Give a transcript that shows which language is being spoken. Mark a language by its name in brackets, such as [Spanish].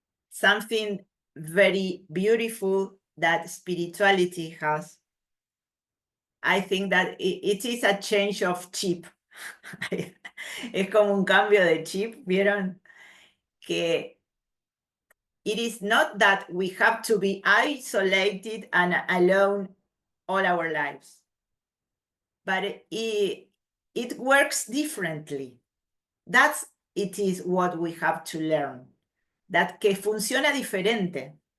[English] Something very beautiful that spirituality has, I think that it is a change of chip. [Spanish] Es como un cambio de chip, ¿vieron? [English] Que it is not that we have to be isolated and alone all our lives, but it works differently. It is what we have to learn, that [Spanish] que funciona diferente.